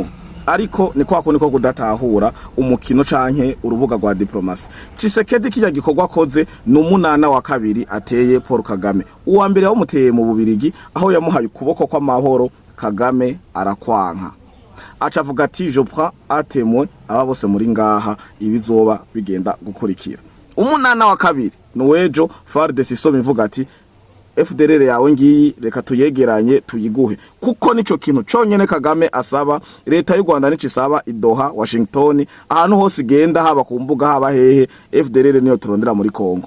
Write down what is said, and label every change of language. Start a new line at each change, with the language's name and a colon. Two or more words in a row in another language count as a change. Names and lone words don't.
Rundi: Ariko ni kwa kundi ko kudatahura umukino canke urubuga rwa diplomasi. Tshisekedi kijya gikorwa koze n'umunana wa kabiri ateye Paul Kagame. Uwa mbere wamuteye mu Bubirigi aho yamuhaye ukuboko kwa mahoro, Kagame arakwanka. Acavuga ati
French: je prends à témoin
Rundi: aba bose muri ngaha ibizoba bigenda gukurikira. Umunana wa kabiri nuwejo FARDC isoma ivuga ati FDLR yawe ngiyi reka tuyegeranye tuyiguhe, kuko nico kintu conyene Kagame asaba. Leta y'u Rwanda nico isaba i Doha, Washington, ahantu hose igenda haba ku mbuga haba hehe, FDLR niyo turondera muri Kongo.